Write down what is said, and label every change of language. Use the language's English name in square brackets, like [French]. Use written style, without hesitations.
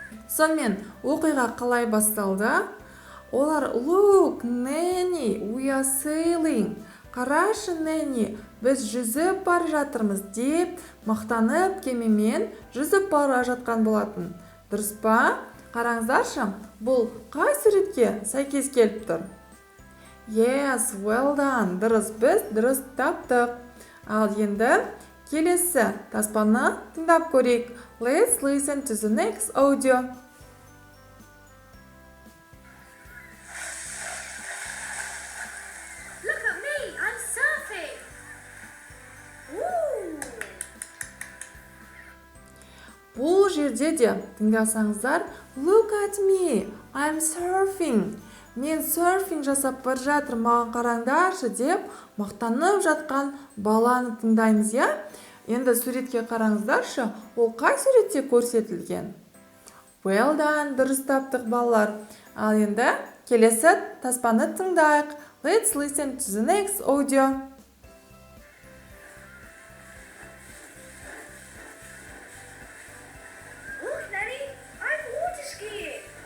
[Kazakh] Сонымен оқиға қалай басталды? Олар [English] look, Nanny, we are sailing. [Kazakh] Қарашы, Nanny, біз жүзіп бара жатырмыз деп мақтанып кемемен жүзіп бара жатқан болатын. Дұрыс па? Қараңыздаршы, бұл қай суретке сәйкес келіп тұр? [English] Yes, well done. [Kazakh] Дұрыс, біз дұрыс таптық. Ал енді келесі таспаны тыңдап көрейік. [English] Let's listen to the next audio. Look at me, I'm surfing. Ooh. [Kazakh] Бұл жерде де тыңдасаңыздар, [English] look at me, I'm surfing. [Kazakh] Мен серфинг жасап бара жатыр, маған қараңдаршы деп мақтанып жатқан баланы тыңдаймыз, я? Енді суретке қараңыздаршы, ол қай суретте көрсетілген? [English] Well done, [Kazakh] дұрыс таптық балалар. Ал енді келесі таспаны тыңдайық. [English] Let's listen to the next audio. Look, Nanny, I'm water skiing.